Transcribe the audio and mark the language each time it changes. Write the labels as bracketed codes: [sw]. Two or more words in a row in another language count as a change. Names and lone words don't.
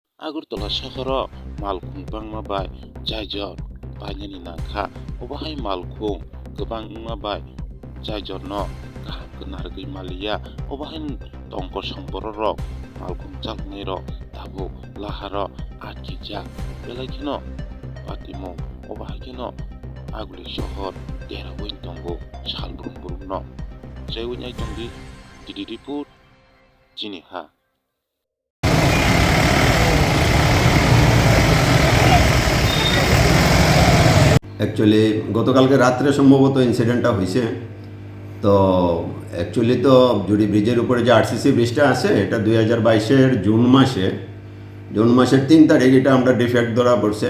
[trp] Agartala sohoro malkhung bangma bai jaijor bainani nangkha obahay malkhung gobang wngma bai jaijor no kaham ke narwgui maliya obahay tongkol songborok rok malkhung chalnai rok tabuk laharo atkijak belai kheno patimung obahay kheno aguli sohor derawui tongo salbrum brum no jaiwi ai tongdi didi report chini ha। [bn] অ্যাকচুয়ালি গতকালকে রাত্রে সম্ভবত ইনসিডেন্টটা হয়েছে। তো অ্যাকচুয়ালি তো জুড়ি ব্রিজের উপরে যে [en] RCC bridgeটা [bn] আছে এটা 2022-এর জুন মাসের 3 তারিখ এটা আমরা ডিফেক্ট ধরা পড়ছে।